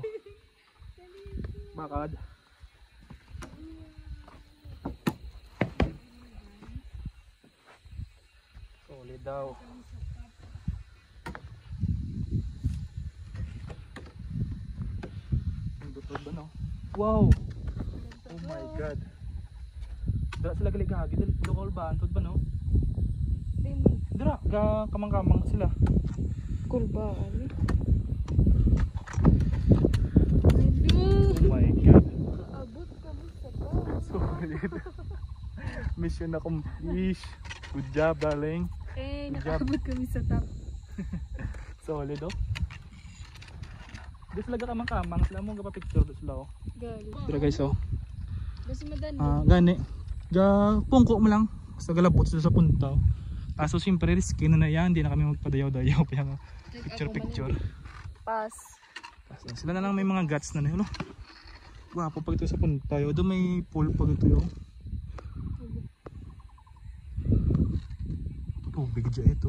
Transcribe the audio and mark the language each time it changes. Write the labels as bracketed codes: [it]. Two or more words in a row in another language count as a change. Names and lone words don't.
[hil] Bakad. Solid daw. Ang butod ba no? Wow. [en] Oh my god. [hil] Dara sila galigagi, lokal ba antod ba no? Dara ga kamang-kamang sila. Kulbaan eh. [en] Oh my god. [hil] Kaabot kami sa taas. [en] Solid. Mission accomplished. Good job, darling. [hil] Nakaabot kami sa top. Solid oh. Di sila ga kamang-kamang sila mo ga picture do sila oh. Gali. Dara guys oh. Basta madani. Gani. Ga pungko mo lang. Basta galabot sila sa punta oh. [tl] Kaso siyempre risky na yan, hindi na kami magpadayaw-dayaw pa yung picture. Pass. Sila na lang may mga guts na no. Gwapo pag ito sa punta. Doon may pool pag ito yung tubig dyan ito.